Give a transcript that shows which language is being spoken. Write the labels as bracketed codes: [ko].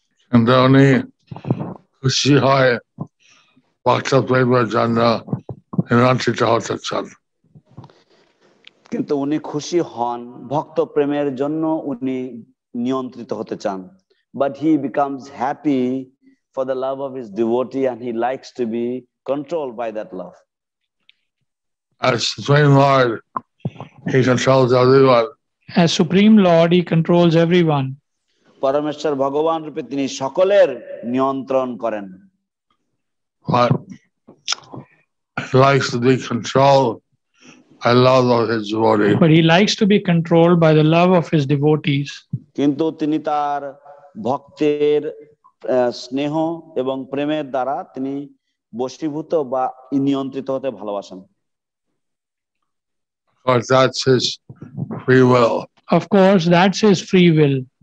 [bn] And উনি খুশি হয় ভক্ত প্রেমের জন্য নিয়ন্ত্রিত হতে চান। কিন্তু উনি খুশি হন ভক্ত প্রেমের জন্য, উনি নিয়ন্ত্রিত হতে চান। [en] But he becomes happy for the love of his devotee and he likes to be controlled by that love. As Supreme Lord, he controls everyone. As Supreme Lord, he controls everyone. [bn] পরমেশ্বর ভগবান রূপে তিনি সকলের নিয়ন্ত্রণ করেন। [en] But he likes to be controlled by love of his devotee. But he likes to be controlled by the love of his devotees. [bn] কিন্তু তিনি তার ভক্তের স্নেহ এবং প্রেমের দ্বারা তিনি বশীভূত বা নিয়ন্ত্রিত হতে ভালোবাসেন। [en] But that's his free will. Of course, that's his free will.